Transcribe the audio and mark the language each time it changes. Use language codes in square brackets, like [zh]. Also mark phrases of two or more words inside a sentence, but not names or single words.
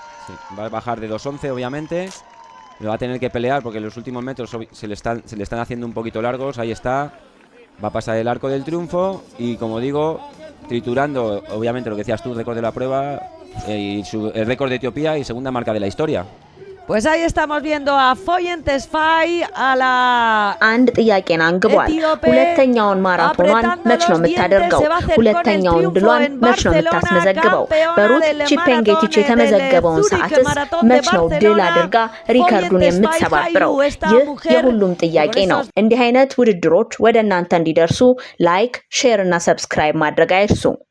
[es] Sí, va a bajar de 2:11 obviamente. Lo va a tener que pelear porque los últimos metros se le están haciendo un poquito largos. Ahí está. Va a pasar el arco del triunfo y, como digo, triturando, obviamente, lo que decías tú, récord de la prueba y el récord de Etiopía y segunda marca de la historia. Pues ahí estamos viendo a Foyen Tesfaye a la [am] አንድ ጥያቄን አንግቧል። ሁለተኛውን ማራቶኗን መች ነው የምታደርገው? ሁለተኛውን ድሏን መች ነው የምታስመዘግበው? በሩት ቺፔንጌቲች የተመዘገበውን ሰዓትስ መች ነው ድል አድርጋ ሪከርዱን የምትሰባብረው? ይህ የሁሉም ጥያቄ ነው። እንዲህ አይነት ውድድሮች ወደ እናንተ እንዲደርሱ ላይክ፣ ሼር እና ሰብስክራይብ ማድረግ አይርሱ።